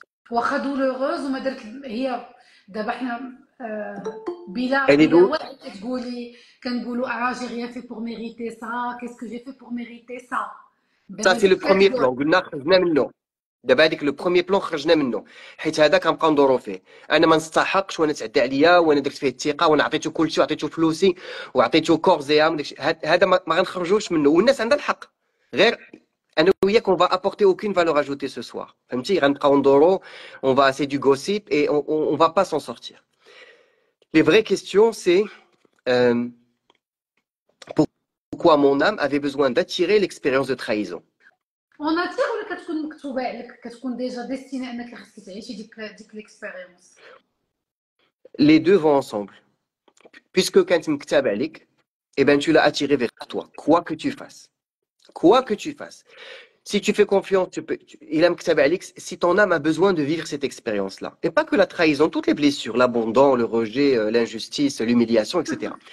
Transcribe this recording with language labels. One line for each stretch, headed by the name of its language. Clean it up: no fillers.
Arabic: واخا دولوروز وما درت هي دابا حنا بلا واحد كتقولي كنقولوا
French: j'ai rien fait pour mériter ça, qu'est-ce que j'ai fait pour mériter ça. Ça c'est le premier plan
Arabic: قلنا خرجنا منه. دابا هذيك لو بروميي بلون خرجنا منه حيت هذا كنبقاو ندورو فيه. انا ما نستحقش وانا تعدى عليا وانا درت فيه الثقه وانا عطيته كلشي وعطيته فلوسي وعطيته كورزيام هذا ما غنخرجوش منه والناس عندها الحق. غير انا وياك
French: on va apporter aucune valeur ajoutée ce soir.
Arabic: فهمتي غنبقاو ندورو
French: on va c'est du gossip et on va pas s'en sortir. Les vraies questions c'est pourquoi mon âme avait besoin d'attirer l'expérience de trahison. On attire
Arabic: ولا كتكون مكتوبه عليك كتكون ديجا ديستيني انك خصك تعيشي ديك ليكسبيريونس.
French: Les deux vont ensemble. Puisque
Arabic: كانت مكتوبه عليك
French: eh ben, tu l'as attiré vers toi, quoi que tu fasses. Quoi que tu fasses. Si tu fais confiance, il aime que ça va, Alex, si ton âme a besoin de vivre cette expérience-là. Et pas que la trahison, toutes les blessures, l'abandon, le rejet, l'injustice, l'humiliation, etc.